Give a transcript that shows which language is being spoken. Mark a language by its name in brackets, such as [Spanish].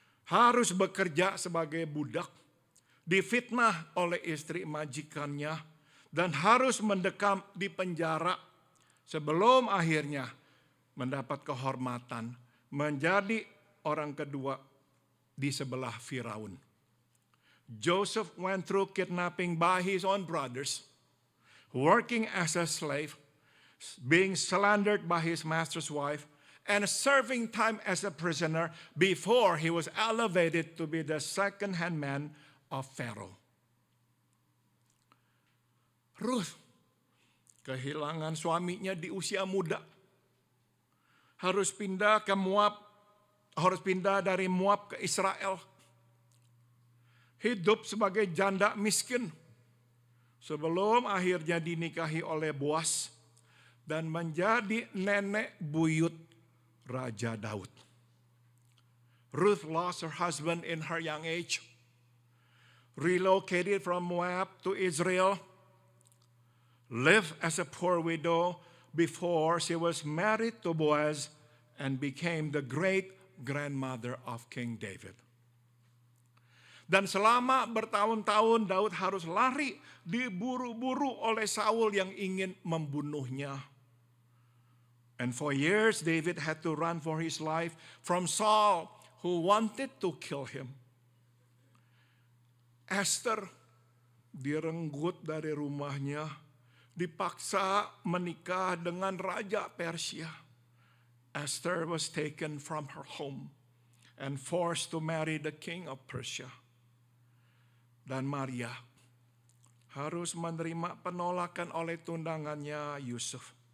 [Indonesian] Harus bekerja sebagai budak, difitnah oleh istri majikannya, dan harus mendekam di penjara sebelum akhirnya mendapat kehormatan menjadi orang kedua di sebelah Firaun. [English] Joseph went through kidnapping by his own brothers, working as a slave, being slandered by his master's wife, and serving time as a prisoner before he was elevated to be the second-hand man of Pharaoh. [Indonesian] Ruth kehilangan suaminya di usia muda. Harus pindah ke Moab, harus pindah dari Moab ke Israel. Hidup sebagai janda miskin sebelum akhirnya dinikahi oleh Boas dan menjadi nenek buyut Raja Daud. [English] Ruth lost her husband in her young age, relocated from Moab to Israel, lived as a poor widow before she was married to Boaz and became the great-grandmother of King David. [Indonesian] Dan selama bertahun-tahun Daud harus lari, diburu-buru oleh Saul yang ingin membunuhnya. [English] And for years David had to run for his life from Saul who wanted to kill him. [Indonesian] Esther direnggut dari rumahnya, dipaksa menikah dengan Raja Persia. [English] Esther was taken from her home and forced to marry the king of Persia. [Indonesian] Dan Maria harus menerima penolakan oleh tunangannya Yusuf.